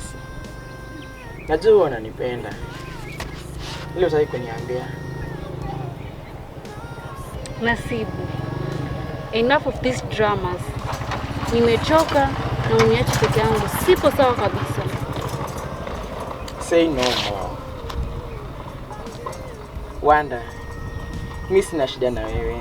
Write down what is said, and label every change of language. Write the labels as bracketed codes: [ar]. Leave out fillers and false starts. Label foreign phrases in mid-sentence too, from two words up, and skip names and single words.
[sw] Najua unanipenda. Ile utaki kuniambia. Nasibu, [en] enough of these dramas. [sw] Nimechoka na uniache peke yangu. Sipo sawa kabisa. [en] Say no more. [sw] Wanda, mimi sina shida na wewe.